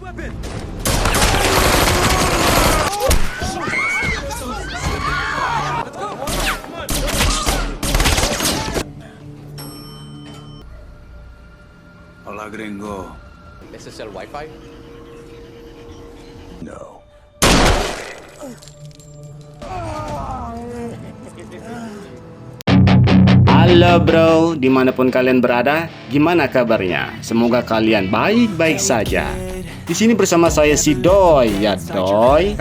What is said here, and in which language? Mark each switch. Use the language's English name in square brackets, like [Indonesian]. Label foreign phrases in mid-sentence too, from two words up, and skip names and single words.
[Spanish] Hola, gringo. ¿Ese es el Wi-Fi? No. [Indonesian] Halo bro, dimanapun kalian berada, gimana kabarnya? Semoga kalian baik-baik saja. Di sini bersama saya si Doi, ya Doi.